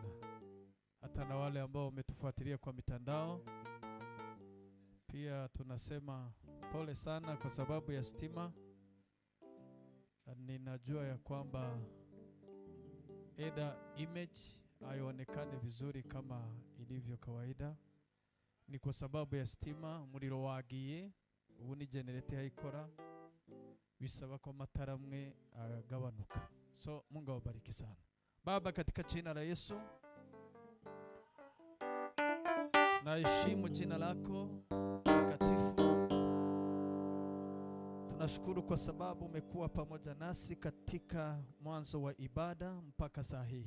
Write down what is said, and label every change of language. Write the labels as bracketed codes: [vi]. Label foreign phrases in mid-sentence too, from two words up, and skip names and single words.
[sw] Hata na wale ambao wametufuatilia kwa mitandao pia tunasema pole sana kwa sababu ya stima. Ninajua ya kwamba image haionekani vizuri kama ilivyo kawaida. Ni kwa sababu ya stima. [rn] Muriro wagiye, ubu ni generator haikora, bisaba ko matara amwe agabanuka. [sw] So Mungu awabariki sana. Baba, katika jina la Yesu tunaheshimu jina lako takatifu. Tunashukuru kwa sababu umekuwa pamoja nasi katika mwanzo wa ibada mpaka saa hii.